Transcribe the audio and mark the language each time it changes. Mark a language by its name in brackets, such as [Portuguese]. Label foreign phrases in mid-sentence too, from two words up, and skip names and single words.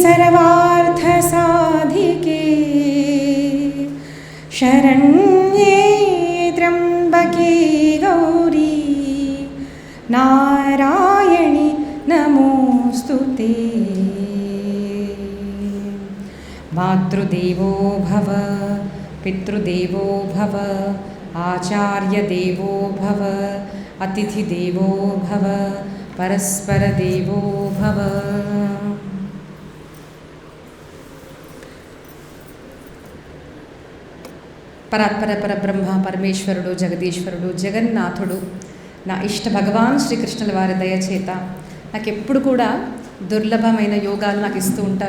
[Sanskrit] सर्वार्थसाधिके शरण्ये त्र्यम्बके गौरी नारायणि नमोस्तुते। मातृदेवो भव पितृदेवो भव आचार्यदेवो भव अतिथिदेवो भव परस्परदेवो भव। [Telugu] పరాత్పర పరబ్రహ్మ పరమేశ్వరుడు జగదీశ్వరుడు జగన్నాథుడు నా ఇష్ట భగవాన్ శ్రీకృష్ణుల వారి దయచేత నాకు ఎప్పుడు కూడా దుర్లభమైన యోగాలు నాకు ఇస్తూ ఉంటారు.